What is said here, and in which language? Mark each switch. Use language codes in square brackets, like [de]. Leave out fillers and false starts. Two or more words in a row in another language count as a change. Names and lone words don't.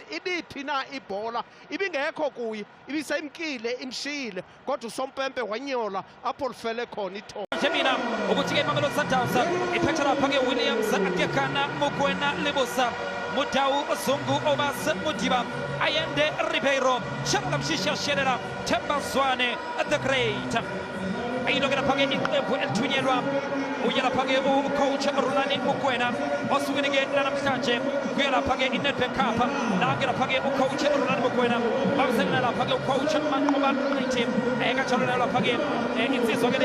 [xh] Ibiphi na ibhola ibingekho kuye, ibisemkile imshile, kodwa usompempe wanyola apho lifele khona ithoba. [zu] Jemina ukuthi-ke Mamelodi Sundowns iphethe lapha-ke Williams Akekana Mokoena Lebosa Mudau Zungu Obas Mudiba Ayende Ribeiro Shabla Mshisha Sherera Themba Zwane the Great ayilokela phake iqembu elithunyelwa uyela phake ucoach Rulani Mokoena osukwini-ke namhlanje kuyela phake i-Nedbank Cup nakela phake ucoach Rulani Mokoena babiselela lapha-ke ucoach Manqoba Team kanjalo nayo lapha-ke insizwa-ke